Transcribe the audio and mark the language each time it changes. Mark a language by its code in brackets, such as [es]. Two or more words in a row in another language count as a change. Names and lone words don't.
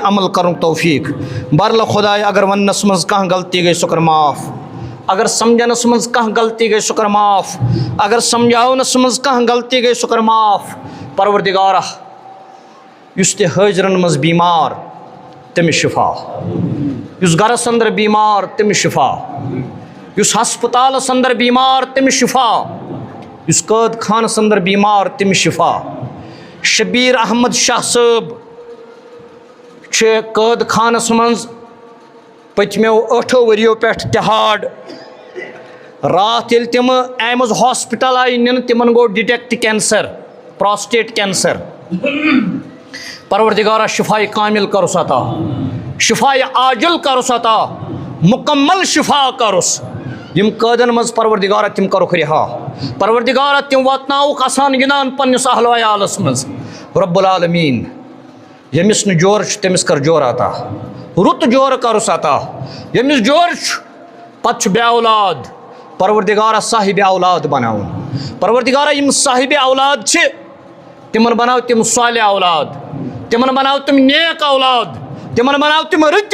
[ks] عمل کرن توفیق بہرحال خداے اگر وننس مز کانٛہہ غلطی گئی سۄ کر معاف اگر سمجھنس مز کانٛہہ غلطی گئی سۄ کر معاف اگر سمجھاونس مز کانٛہہ غلطی گئی سۄ کر معاف پروردگارہ یُس تہِ حٲضرن مز بیمار تٔمِس شفا یُس گرس اندر بیمار تٔمِس شفا یُس ہسپتالس اندر بیمار تٔمِس شفا یُس قٲد خانس اندر بیمار تٔمِس شفا شبیر احمد شاہ صٲب چھِ قٲد خانس منٛز پٔتمیو 8 ؤرِیو پٮ۪ٹھ تِہاڑ راتھ ییٚلہِ تِمہٕ ایمٕز ہاسپِٹل آیہِ نِنہٕ تِمن گوٚو [en] detect cancer prostate cancer [ks] پروردگارہ شفاء کامل کرُس عطا شفاء عاجل کرُس عطا مکمل شفا کرُس یم قٲدن منٛز پروردگارہ تِم کرُکھ رِہا پروردگارہ تِم واتناوُکھ اسان گِنٛدان پننِس اہلو عیالس منٛز [ar] رب العالمیٖن [ks] ییٚمِس نہٕ جورٕ چھُ تٔمِس کر جورٕ عطا رُت جورٕ کرُس عطا ییٚمِس جورٕ چھُ پتہٕ چھُ بے اولاد پروردگارہ صاحبِ اولاد بناوُن پروردگارہ یم صاحبِ اولاد چھِ تمن بناو تم صالح اولاد تمن بناو تم نیک اولاد تمن بناو تم رٕتۍ